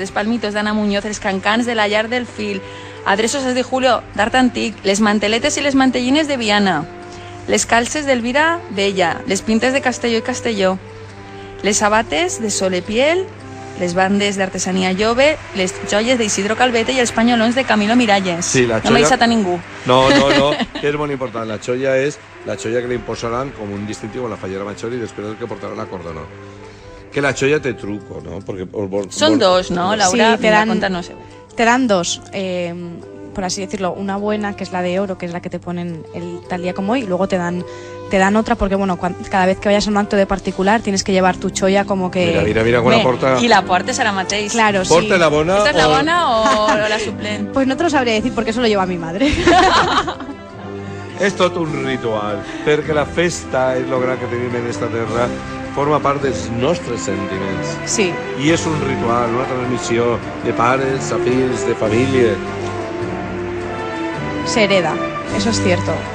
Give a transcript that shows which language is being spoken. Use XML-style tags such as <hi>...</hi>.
<ca>Els palmitos d'Anna Muñoz, els cancans de la Llar del Fil, adreços de Julio, d'art antic, les manteletes i les mantellines de Viana, les calces d'Elvira Bella, les pintes de Castelló i Castelló, les sabates de Solepiel, les bandes d'artesania Jove, les joies d'Isidro Calvete i els panyolons de Camilo Miralles. Sí, la no m'he deixat a ningú. No, és molt important. La xoia és la xoia que li imposaran com un distintiu a la fallera major i després el que portaran a cordonó. Que la xoia té truco,</ca> <es>¿no? Porque Son dos, ¿no, Laura? Sí, te dan, contanos. Te dan dos, por así decirlo, una buena, que es la de oro, que es la que te ponen tal día como hoy, y luego te dan otra porque, bueno, cada vez que vayas a un acto de particular tienes que llevar tu xoia como que...</es> <ca>Mira, quan la porta... I la portes ara mateix.</ca> <es>Claro, sí.</es> <ca>Porta la bona</ca> <es>¿Esta es la bona o la suplent? Pues no te lo sabría decir porque eso lo lleva mi madre.</es> <ca>És tot un ritual, perquè la festa és lo gran que tenim en esta terra, forma part dels nostres sentiments. Sí. I és un ritual, una transmissió de pares a fills, de família.</ca> <es>Se hereda, eso es cierto.</es>